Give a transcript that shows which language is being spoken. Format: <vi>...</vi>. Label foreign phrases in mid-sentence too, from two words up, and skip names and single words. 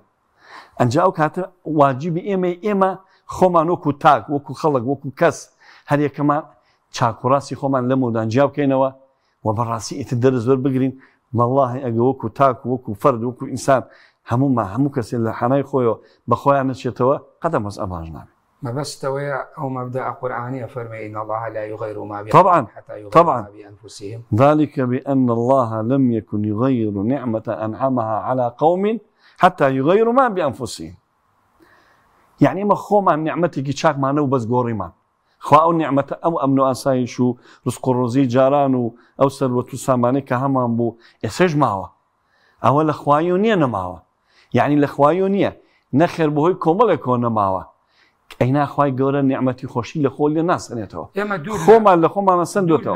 <ckb>ئەنجا ئەو کاتە واجبی ئێمە خۆمان وەکو تاک، وەکو خەڵک، وەکو کەس هەر یەکەمان چاکوڕاستی خۆمان لە مودان جیا بکەینەوە و بەڕاستی ئیتر دەرز وەربگرین. واللهی ئەگە وەکو تاک، وەکو فەرد، وەکو ئینسان هەموو کەسێ لە حەنای خۆیەوە بە خۆیان نەچێتەوە قەدەم مەس ئەباش نابێت. مەبەستەوەیە ئەو مەبدأ قورآنیە فەرمێ</ckb> <ar>إن الله لا يغير ما</ar> <ckb>طبعا</ckb> <ar>حتى يغيروا ما بأنفسهم ذلك بأن الله لم يكن يغير نعمة أنعمها على قوم حتى يغيروا ما بأنفسهم.</ar> <ckb>يعني ما خۆمان نعمەتێکی چاکمانە و بەس گۆڕیمان، خوا ئەو نعمەتە ئەو ئەمن و ئاسایش و ڕزق و ڕۆزی جاران و ئەو سەروەت و سامانەی کە هەمان بوو ئێسێش ماوە، ئەوە لە خوایۆ نییە نەماوە، یعنی لە خوایۆ نییە، نەخێر بەهۆی کۆمەڵێکەوە نەماوە. ئەینا خوای گەورە نعمەتی خۆشی لە خۆ لێ ناسەنێتەوە، خۆمان لە خۆمان نەسەندوێتەوە.</ckb>